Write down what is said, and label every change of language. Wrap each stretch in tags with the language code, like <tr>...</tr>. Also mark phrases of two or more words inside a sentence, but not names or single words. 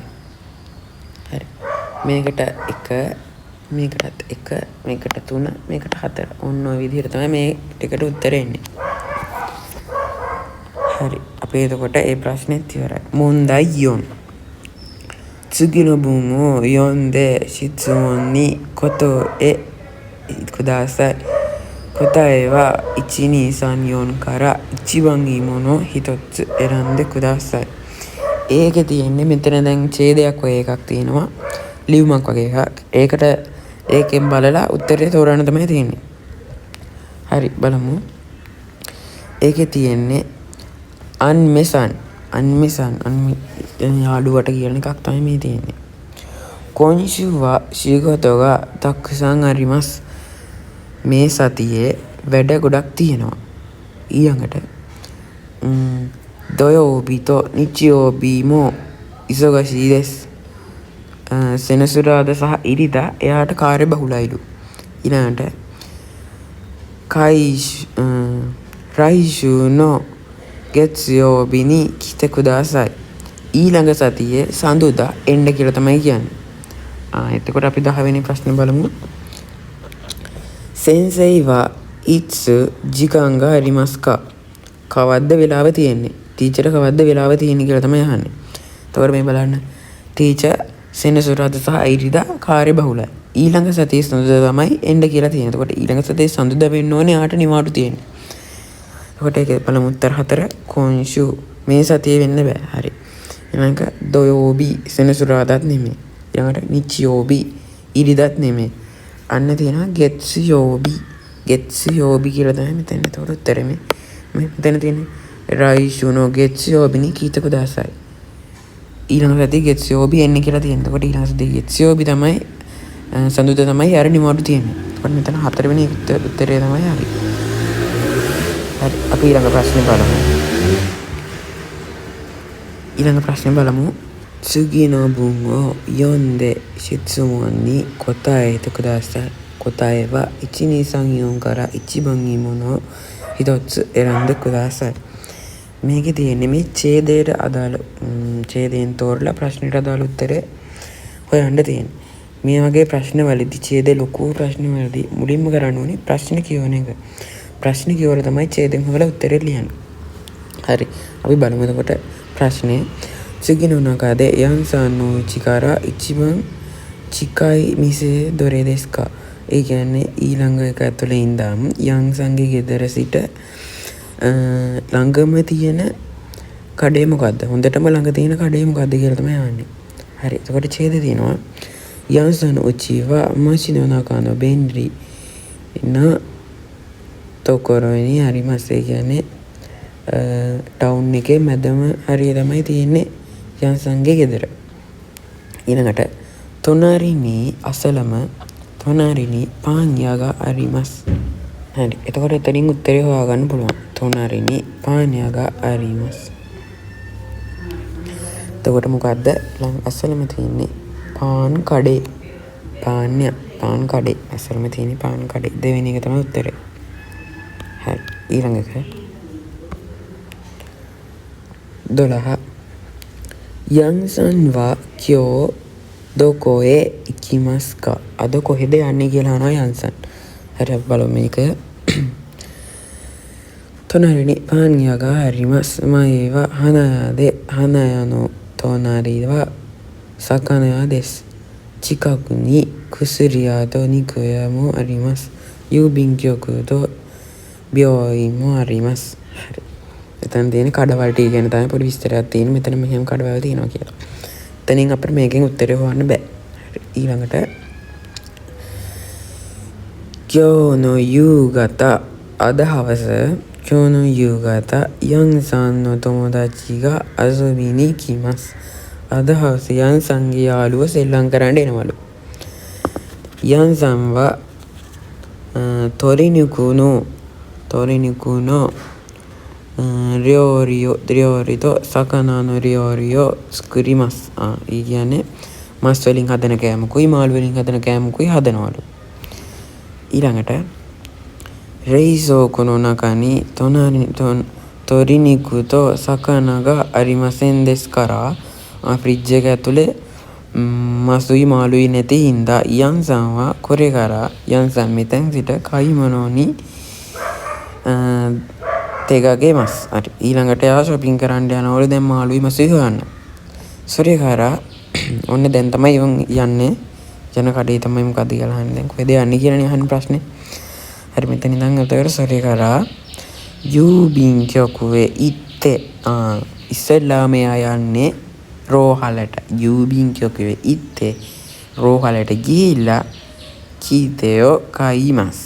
<si>හරි. මේකට 1 මේකටත් 1 මේකට 3 මේකට 4. ඔන්න ඔය විදිහට තමයි මේ ටිකට උත්තරේ එන්නේ. හරි. අපි එතකොට මේ ප්‍රශ්නේත් ඉවරයි.</si> <ja>問題四. 次の文を読んで質問に答えください。答えは1、2、3、4から一番いいものを一つ選んでください.</ja> <si>ඒකේ තියෙන්නේ මෙතන දැන් ඡේදයක් වගේ එකක් තියෙනවා. ලියුමක් වගේ එකක්. ඒකට ඒකෙන් බලලා උත්තරේ තෝරන්න තමයි තියෙන්නේ. හරි බලමු. ඒකේ තියෙන්නේ අන්මෙසන් යාළුවට කියන එකක් තමයි මේ තියෙන්නේ.</si> <ja>今週は仕事がたくさんあります.</ja> <si>මේ සතියේ වැඩ ගොඩක් තියෙනවා.</si> <ja>ඊළඟට 土曜日と日曜日も忙しいです.</ja> <si>සෙනසුරාදා සහ ඉරිදා එයාට කාර්ය බහුලයිලු.</si> <ja>ඊළඟට 来週の月曜日に来てください.</ja> <si>ඊළඟ සතියේ සඳුදා එන්න කියලා තමයි කියන්නේ. එතකොට අපි 10 වෙනි ප්‍රශ්නේ බලමු.</si> <ja>先生はいつ時間がありますか?</ja> <si>කවද්ද වෙලාව තියෙන්නේ? ටීචර් කවද්ද වෙලාව තියෙන්නේ කියලා තමයි අහන්නේ. එතකොට මේ බලන්න. ටීචර් සෙනසුරාදා සහ ඉරිදා කාර්ය බහුලයි. ඊළඟ සතියේ සඳුදා තමයි එන්න කියලා තියෙන්නේ. එතකොට ඊළඟ සතියේ සඳුදා වෙන්න ඕනේ ආට නිවාඩු තියෙන්නේ. එතකොට ඒකේ බලමු උත්තර 4. 今週 මේ සතියේ වෙන්න බෑ. හරි. ඊළඟ 土曜日 සෙනසුරාදාත් නෙමෙයි. ඊළඟට 日曜日 ඉරිදාත් නෙමෙයි. අන්න තියෙනවා 月曜日 කියලා තමයි මෙතන. එතකොට උත්තරේ මේ මෙතන තියෙන්නේ</si> <ja>来週の月曜日に聞いてください.</ja> <si>ඊළඟ සතියේ 月曜日 එන්නේ කියලා තියෙනවා. එතකොට ඊළඟ සතියේ 月曜日 තමයි සඳුදා තමයි අර නිවාඩු තියෙන්නේ. එතකොට මෙතන 4 වෙනි උත්තරේ තමයි හරි. හරි අපි ඊළඟ ප්‍රශ්නේ බලමු.</si> <ja>次の文を読んで質問に答えてください. 答えは1、2、3、4から一番いいものを一つ選んでください.</ja> <si>මේකේ තියෙන්නේ මේ ඡේදයට අදාළ ඡේදයෙන් තෝරලා ප්‍රශ්නෙට අදාළ උත්තරේ හොයන්න තියෙන්නේ. මේ වගේ ප්‍රශ්න වලදී ඡේදේ ලොකු ප්‍රශ්න වලදී මුලින්ම කරන්න ඕනේ ප්‍රශ්න කියවන එක. ප්‍රශ්න කියවලා තමයි ඡේදෙන් හොයලා උත්තරේ ලියන්නේ. හරි. අපි බලමු එතකොට ප්‍රශ්නේ.</si> <ja>次の中でヤンさんの家から一番近い店どれですか?</ja> <si>ඒ කියන්නේ ඊළඟ එක ඇතුලේ ඉඳන් යන් සංගේ ගෙදර සිට ළඟම තියෙන කඩේ මොකද්ද? හොඳටම ළඟ තියෙන කඩේ මොකද්ද කියලා තමයි අහන්නේ. හරි. එතකොට ඡේදය තියෙනවා.</si> <ja>ヤンさんの家は町の中の便利なところにあります.</ja> <si>ඒ කියන්නේ ටවුන් එකේ මැදම හරිය තමයි තියෙන්නේ යන් සංගේ ගෙදර.</si> <ja>ඊළඟට 隣に隣にパン屋があります.</ja> <si>හරි. එතකොට එතනින් උත්තරේ හොයාගන්න පුළුවන්.</si> <ja>隣にパン屋があります.</ja> <si>එතකොට මොකද්ද? අසලම තියෙන්නේ පාන් කඩේ. පාන් කඩේ. අසලම තියෙන්නේ පාන් කඩේ. දෙවෙනි එක තමයි උත්තරේ. හරි. ඊළඟ එක 12.</si> <ja>ヤンさんは今日どこへ行きますか?</ja> <si>අද කොහෙද යන්නේ කියලා අහනවා යන් さん. හරි අපි බලමු මේක.</si> <ja>隣にパン屋があります. 前は花屋で花屋の隣は魚屋です. 近くに薬屋と肉屋もあります. 郵便局と病院もあります.</ja> <si>හරි. එතන තියෙන කඩවල ටී ගැන තමයි පොඩි විස්තරයක් තියෙන්නේ. මෙතන මෙහෙම කඩවල තියෙනවා කියලා. එතනින් අපිට මේකෙන් උත්තරේ හොයන්න බෑ.</si> <ja>ඊළඟට 今日の夕方</ja> <si>අද හවස</si> <ja>今日の夕方ヤンさんの友達が遊びに来ます.</ja> <si>අද හවස යන් සංගේ යාළුව සෙල්ලම් කරන්න එනවලු.</si> <ja>යන් さんは鶏肉の料理と魚の料理を作ります.</ja> <si>ඒ කියන්නේ මස් වලින් හදන කෑමකුයි මාළු වලින් හදන කෑමකුයි හදනවලු. ඊළඟට</si> <ja>冷蔵庫の中に鶏肉と魚がありませんですから</ja> <si>ෆ්‍රිජ් එක ඇතුලේ මසුයි මාළුයි නැති හින්දා යන්</si> <ja>さんはこれから</ja> <si>යන්さん මෙතෙන් සිට</si> <ja>買い物に手がけます。</ja> <si>ඊළඟට එයා shopping කරන්න යනවලු දැන් මාළුයි මසුයි හොයන්න. それから ඔන්න දැන් තමයි ඉවන් යන්නේ යන කඩේ තමයි මොකද කියලා අහන්නේ. දැන් කොහෙද යන්නේ කියලානේ අහන්නේ ප්‍රශ්නේ. හරි මෙතන ඉඳන් එතකොට</si> <ja>それから郵便局行って</ja> <si>ඉස්සෙල්ලාම එයා යන්නේ රෝහලට.</si> <ja>郵便局行って</ja> <si>රෝහලට ගිහිල්ලා</si> <ja>切手を買います.</ja>